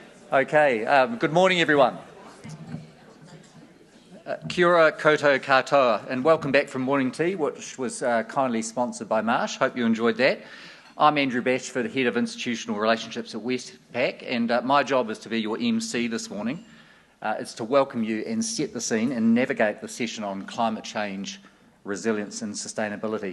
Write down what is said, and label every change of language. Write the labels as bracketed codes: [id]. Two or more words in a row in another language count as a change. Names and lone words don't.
[en] Okay, good morning everyone. [mi] Kia ora koutou katoa, [en] and welcome back from morning tea, which was kindly sponsored by Marsh. Hope you enjoyed that. I'm Andrew Bashford, Head of Institutional Relationships at Westpac, and my job is to be your MC this morning. It's to welcome you and set the scene and navigate the session on climate change, resilience and sustainability.